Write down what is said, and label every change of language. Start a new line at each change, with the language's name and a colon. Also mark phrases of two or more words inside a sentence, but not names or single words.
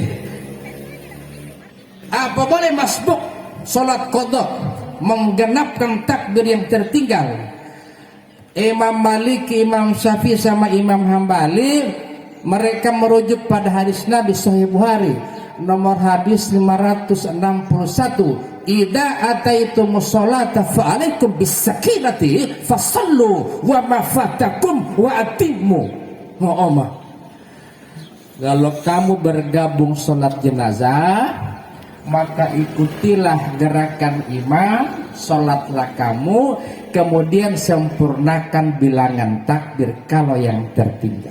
Indonesian: Apa boleh masbuk sholat kodok, menggenapkan takbir yang tertinggal? Imam Malik, Imam Syafi'i sama Imam Hambali mereka merujuk pada hadis Nabi Sahih Bukhari nomor hadis 561,
Arabic: إذا أتيتم الصلاة فعليكم بالسكينة فصلوا وما فاتكم وأتموا.
Indonesian: Kalau kamu bergabung sholat jenazah, maka ikutilah gerakan imam, sholatlah kamu, kemudian sempurnakan bilangan takbir kalau yang tertinggal.